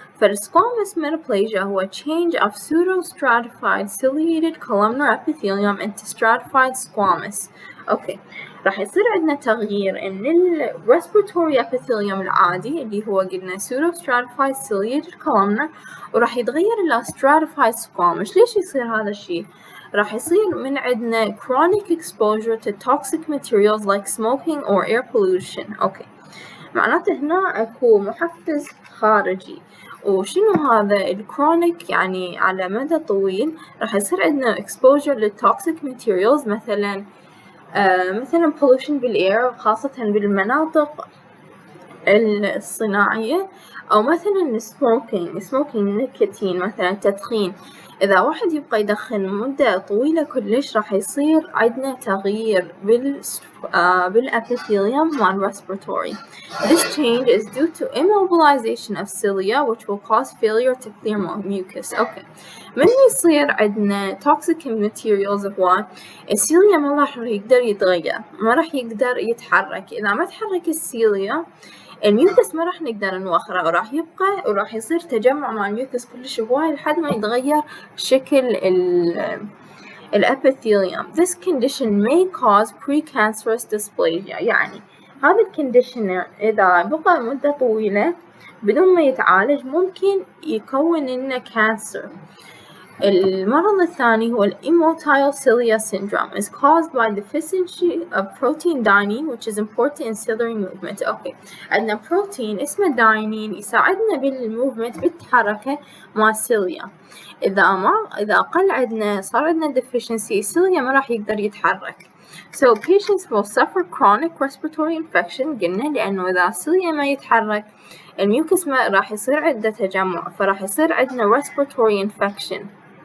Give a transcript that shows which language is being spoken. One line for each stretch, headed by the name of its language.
English: فالsquamous metaplasia هو change of pseudostratified ciliated columnar epithelium into stratified squamous.
Arabic: أوكي، راح يصير عندنا تغيير من ال respiratory epithelium العادي اللي هو قلنا pseudostratified ciliated columnar، وراح يتغير إلى stratified squamous. ليش يصير هذا الشيء؟ راح يصير من عندنا
English: chronic exposure to toxic materials like smoking or air pollution.
Arabic: أوكي، معناته هنا أكو محفز خارجي. وشنو هذا الكرونيك؟ يعني على مدى طويل راح يصير عندنا exposure للتوكسيك materials، مثلا pollution بالair خاصة بالمناطق الصناعية، أو مثلا smoking نيكوتين، مثلا تدخين. إذا واحد يبقى يدخن مدة طويلة كلش راح يصير عندنا تغيير بالepithelium مال respiratory.
English: This change is due to immobilization of cilia which will cause failure to clear mucus.
Arabic: أوكي، من يصير عندنا toxic materials هو السيليا ما راح يقدر يتغير، ما راح يقدر يتحرك. إذا ما تحرك السيليا الميوكس ما راح نقدر نوخره، وراح يبقى وراح يصير تجمع مع الميوكس كلش هواي لحد ما يتغير شكل الابيثيليوم.
English: This condition may cause precancerous dysplasia.
Arabic: يعني هذا الكونديشن إذا بقى مدة طويلة بدون ما يتعالج ممكن يكون لنا كانسر. المرض الثاني هو
English: immotile cilia syndrome is caused by deficiency of protein dynein which is important in ciliary movement.
Arabic: أوكي، عندنا بروتين اسمه داينين يساعدنا بالموفمنت بالحركة مع السيليا. إذا قل عندنا صار عندنا deficiency السيليا ما راح يقدر يتحرك.
English: So patients will suffer chronic respiratory infection
Arabic: قلنا لأنه إذا السيليا ما يتحرك الميوكس ما راح يصير عنده تجمع، فراح يصير عندنا respiratory infection.